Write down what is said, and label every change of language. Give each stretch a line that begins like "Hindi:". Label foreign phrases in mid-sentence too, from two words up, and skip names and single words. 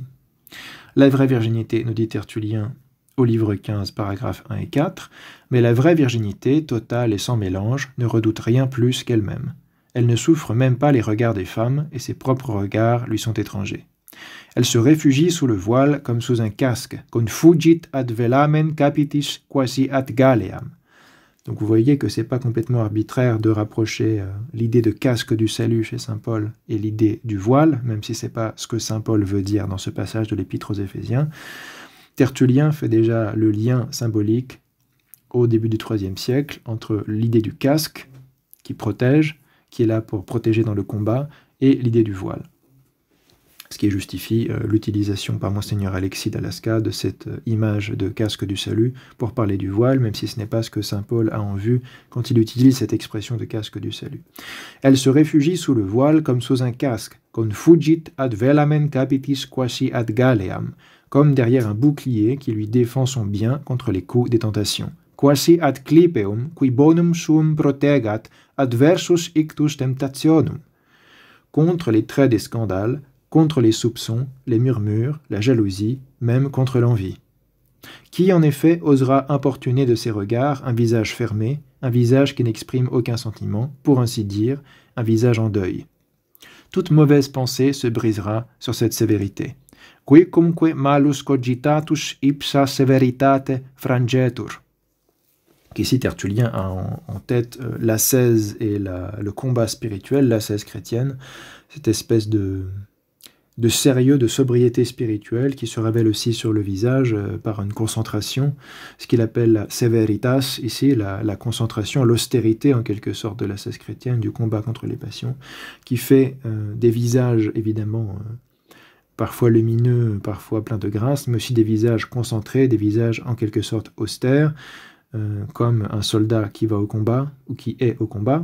French: La vraie virginité, nous dit Tertullien au livre 15, paragraphes 1 et 4, mais la vraie virginité, totale et sans mélange, ne redoute rien plus qu'elle-même. Elle ne souffre même pas les regards des femmes, et ses propres regards lui sont étrangers. Elle se réfugie sous le voile comme sous un casque,
Latin: con fugit ad velamen capitis quasi ad Galeam.
French: Donc vous voyez que c'est pas complètement arbitraire de rapprocher l'idée de casque du salut chez saint Paul et l'idée du voile, même si c'est pas ce que saint Paul veut dire dans ce passage de l'Épître aux Éphésiens. Tertullien fait déjà le lien symbolique au début du IIIe siècle entre l'idée du casque qui protège, qui est là pour protéger dans le combat, et l'idée du voile. ce qui justifie l'utilisation par Monseigneur Alexis d'Alaska de cette image de casque du salut pour parler du voile, même si ce n'est pas ce que saint Paul a en vue quand il utilise cette expression de casque du salut. Elle se réfugie sous le voile comme sous un casque,
Latin: con fugit ad velamen capitis quasi ad galeam,
French: comme derrière un bouclier qui lui défend son bien contre les coups des tentations.
Latin: Quasi ad clipeum qui bonum suum protegat adversus ictus temptationum,
French: contre les traits des scandales, contre les soupçons, les murmures, la jalousie, même contre l'envie. Qui en effet osera importuner de ses regards un visage fermé, un visage qui n'exprime aucun sentiment, pour ainsi dire, un visage en deuil. Toute mauvaise pensée se brisera sur cette sévérité.
Latin: Quicumque malus cogitatus ipsa severitate frangetur.
French: Ici, Tertullien a en tête l'ascèse et le combat spirituel, l'ascèse chrétienne, cette espèce de sérieux, de sobriété spirituelle qui se révèle aussi sur le visage par une concentration, ce qu'il appelle la severitas, ici, la concentration, l'austérité en quelque sorte de l'ascèse chrétienne, du combat contre les passions, qui fait des visages évidemment parfois lumineux, parfois pleins de grâce, mais aussi des visages concentrés, des visages en quelque sorte austères, comme un soldat qui va au combat ou qui est au combat.